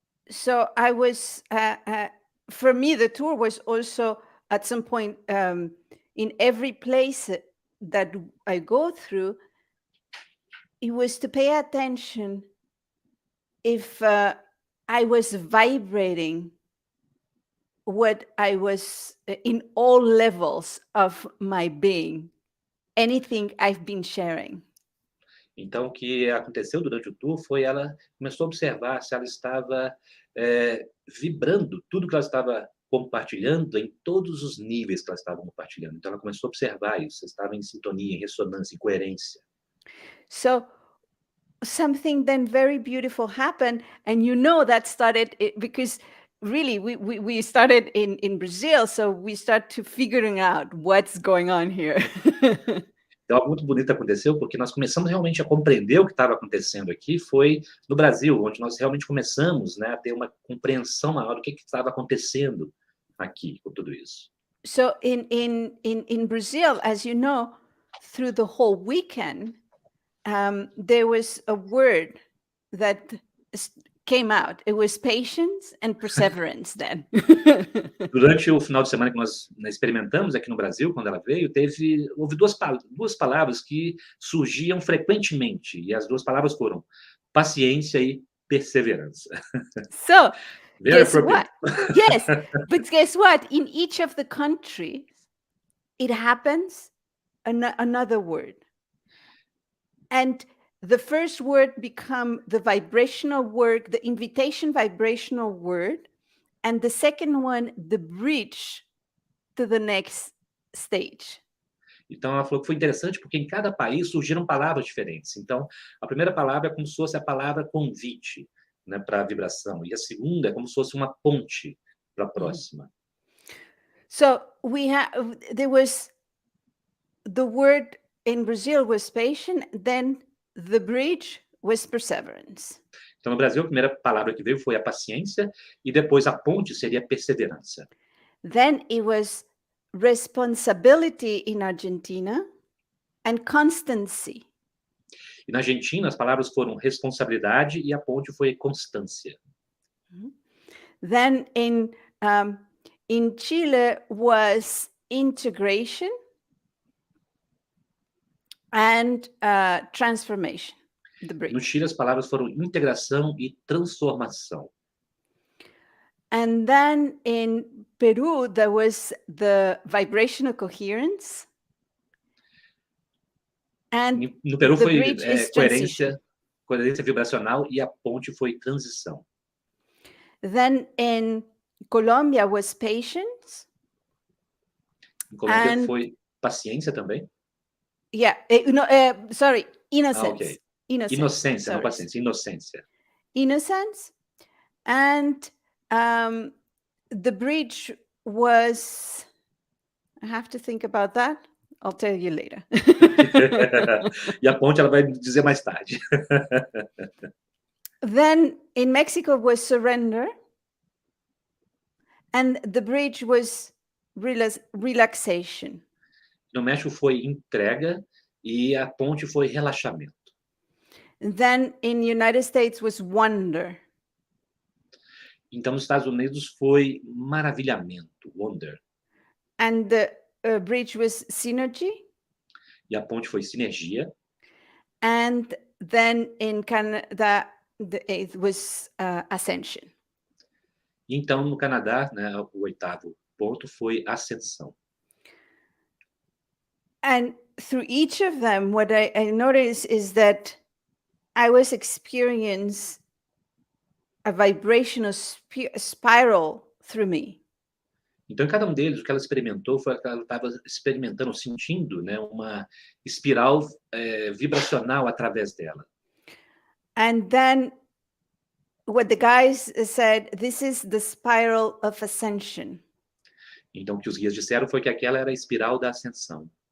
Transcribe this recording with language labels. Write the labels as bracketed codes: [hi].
[en] So I was, for me, the tour was also at some point, in every place that I go through, it was to pay attention if I was vibrating what I was in all levels of my being, anything I've been sharing. [pt] Então, o que aconteceu durante o tour foi ela começou a observar se ela estava vibrando tudo que ela estava compartilhando em todos os níveis que ela estava compartilhando. Então, ela começou a observar isso, estava em sintonia, em ressonância, em coerência. [en] So something then very beautiful happened, and that started because really we started in Brazil, so we start to figuring out what's going on here. [pt] Então, algo muito bonito aconteceu, porque nós começamos realmente a compreender o que estava acontecendo aqui, foi no Brasil, onde nós realmente começamos, né, a ter uma compreensão maior do que estava acontecendo aqui com tudo isso. [en] So in Brazil, as you know, through the whole weekend, there was a word that came out. It was patience and perseverance then. [pt] Durante o final de semana que nós experimentamos aqui no Brasil, quando ela veio, houve duas palavras que surgiam frequentemente, e as duas palavras foram paciência e perseverança. [en] So, Very guess appropriate. what? Yes, but guess what? In each of the countries, it happens another word. And the first word become the vibrational word, the invitation vibrational word, and the second one, the bridge to the next stage. [pt] Então, ela falou que foi interessante porque em cada país surgiram palavras diferentes. Então, a primeira palavra é como se fosse a palavra convite, né, para a vibração. E a segunda é como se fosse uma ponte para a próxima. [en] So there was the word in Brazil was patient, then the bridge was perseverance. [pt] Então, no Brasil, a primeira palavra que veio foi a paciência e depois a ponte seria perseverança. [en] Then it was responsibility in Argentina and constancy. [pt] E na Argentina, as palavras foram responsabilidade e a ponte foi constância. [en] Then in Chile was integration and transformation. The bridge. [pt] No Chile, as palavras foram integração e transformação. [en] And then in Peru, there was the vibrational coherence. And [pt] No Peru [en] the [pt] foi [en] bridge is transition. [pt] coerência vibracional e a ponte foi transição. [en] Then in Colombia was patience. [pt] Em Colômbia foi paciência também. [en] Yeah, sorry, innocence. Okay. Innocence. [pt] Inocência, [en] Sorry. [pt] não paciência, inocência. [en] Innocence, and the bridge was, I have to think about that. I'll tell you later. [pt] E a ponte ela vai dizer mais tarde. [en] Then in Mexico was surrender, and the bridge was relaxation. [pt] No México foi entrega e a ponte foi relaxamento. [en] Then in United States was wonder. [pt] Então, nos Estados Unidos foi maravilhamento, wonder. [en] And the bridge was synergy. [pt] E a ponte foi sinergia. [en] And then in Canada, it was ascension. [pt] Então, no Canadá, né, o 8º ponto foi ascensão. [en] And through each of them, what I noticed is that I was experiencing a vibrational spiral through me. [pt] Então, em cada um deles, o que ela experimentou foi que ela estava experimentando, sentindo, né, uma espiral vibracional através dela. [en] And then what the guys said, this is the spiral of ascension. [pt] Então, o que os guias disseram foi que aquela era a espiral da ascensão.